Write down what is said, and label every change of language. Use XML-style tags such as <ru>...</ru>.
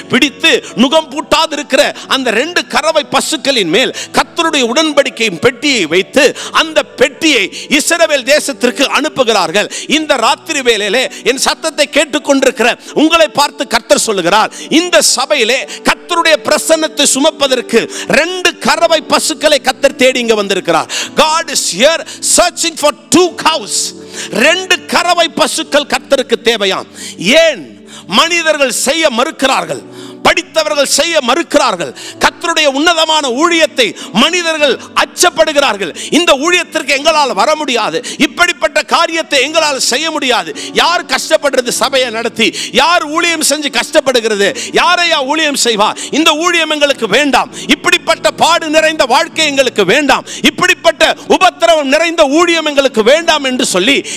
<ta>பிடித்து நுகம் பூட்டாது இருக்கிற அந்த 2 கறவை பசுக்களின் மேல் கர்த்தருடைய உடன்படிக்கையின் பெட்டியை வைத்து அந்த பெட்டியை இஸ்ரவேல் தேசத்திற்கு அனுப்புகிறார்கள். இந்த ராத்திரி வேளையிலே என் சத்தத்தை கேட்டுக்கொண்டிருக்கிற உங்களை பார்த்து கர்த்தர் சொல்லுகிறார், இந்த சபையிலே கர்த்தருடைய பிரசன்னத்தை சுமப்பதற்கு 2 கறவை பசுக்களை கர்த்தர் தேடி இங்க வந்திருக்கிறார்.</ta> <en>God is here searching for 2 cows.</en> <ta>2 கறவை பசுக்கள் கர்த்தருக்கு தேவையாம். ஏன் மனிதர்கள் செய்ய மறுக்கிறார்கள், படித்தவர்கள் செய்ய மறுக்கிறார்கள், கர்த்தருடைய உன்னதமான ஊழியத்தை மனிதர்கள் அச்சப்படுகிறார்கள். இந்த ஊழியத்திற்கு எங்களால் வர முடியாது, இப்படிப்பட்ட காரியத்தை எங்களால் செய்ய முடியாது, யார் கஷ்டப்படுறது சபையை நடத்தி, யார் ஊழியம் செஞ்சு கஷ்டப்படுகிறது, யாரையா ஊழியம் செய்வா, இந்த ஊழியம் எங்களுக்கு வேண்டாம், இப்படிப்பட்ட பாடு நிறைந்த வாழ்க்கை எங்களுக்கு வேண்டாம், இப்படிப்பட்ட உபத்திரவம் நிறைந்த ஊழியம் எங்களுக்கு வேண்டாம் என்று சொல்லி</ta>